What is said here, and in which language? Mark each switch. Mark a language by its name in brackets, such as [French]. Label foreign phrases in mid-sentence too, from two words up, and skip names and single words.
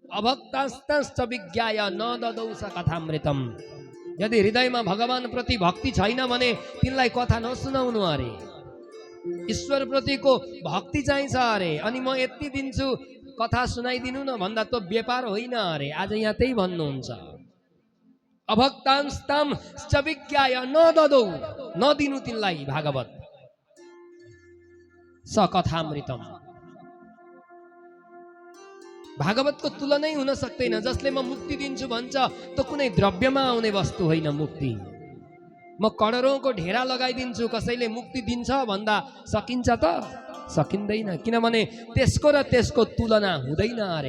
[Sanskrit] अभक्तास्तश्च विज्ञाय न ददौ स कथामृतम। [Nepali] यदि हृदयमा भगवान प्रति भक्ति छैन भने तिनलाई कथा नसुनाउनु अरे। ईश्वर प्रतिको भक्ति चाहिन्छ अरे। अनि म यति दिन्छु कथा सुनाइदिनु न भन्दा त व्यापार होइन अरे। आज यहाँ त्यही भन्नुहुन्छ। [Sanskrit] अभक्तांस्तांश्च विज्ञाय न ददौ, [Nepali] नदिनु तिनलाई भागवत [Sanskrit] स कथामृतम। [Nepali] भागवतको तुलनै हुन सक्दैन। जसले म मुक्ति दिन्छु भन्छ त कुनै द्रव्यमा आउने वस्तु होइन मुक्ति। म करोडौँको ढेरा लगाइदिन्छु कसैले मुक्ति दिन्छ भन्दा सकिन्छ त? सकिँदैन। किनभने त्यसको र त्यसको तुलना हुँदैन अरे।